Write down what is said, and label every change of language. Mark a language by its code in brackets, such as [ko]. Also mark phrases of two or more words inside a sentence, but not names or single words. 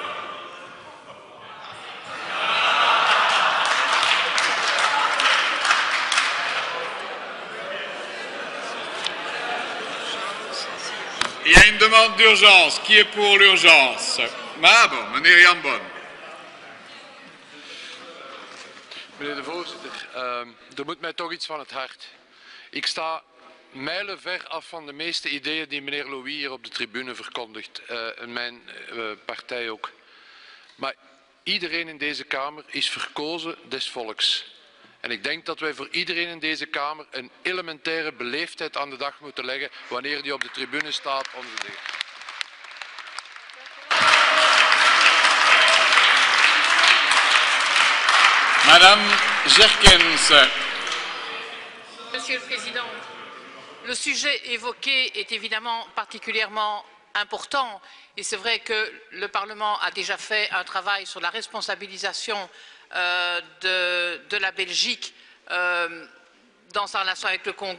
[fr] Il y a une demande d'urgence. Qui est pour l'urgence? Ah bon, [nl] meneer Jan Bon. Meneer de voorzitter, er moet mij toch iets van het hart. Ik sta mijlenver af van de meeste ideeën die meneer Louis hier op de tribune verkondigt. En mijn partij ook. Maar iedereen in deze Kamer is verkozen des volks. En ik denk dat wij voor iedereen in deze Kamer een elementaire beleefdheid aan de dag moeten leggen wanneer die op de tribune staat om te zeggen. [fr] Madame Jerkens. Monsieur le Président, le sujet évoqué est évidemment particulièrement important et c'est vrai que le Parlement a déjà fait un travail sur la responsabilisation de la Belgique dans sa relation avec le Congo.